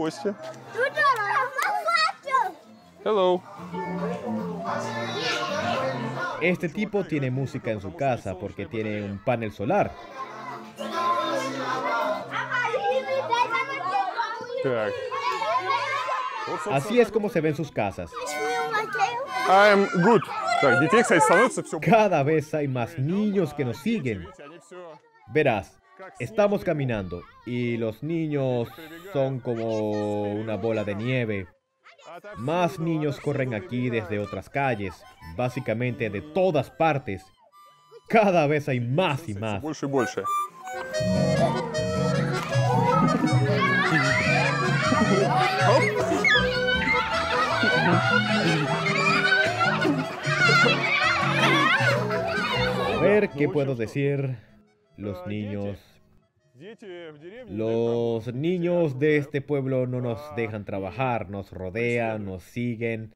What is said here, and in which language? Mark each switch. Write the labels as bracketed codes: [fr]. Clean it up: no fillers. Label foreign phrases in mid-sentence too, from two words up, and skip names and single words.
[en] Hello. [es] Este tipo tiene música en su casa porque tiene un panel solar. [ru] Так. [es] Así es como se ven sus casas. [en] I'm good. [ru] Так, детей, кстати, становится все [es] Cada vez hay más niños que nos siguen. Verás, estamos caminando y los niños son como una bola de nieve. Más niños corren aquí desde otras calles, básicamente de todas partes. Cada vez hay más y más. [ru] больше и больше. [es] A ver, ¿qué puedo decir? Los niños de este pueblo no nos dejan trabajar, nos rodean, nos siguen.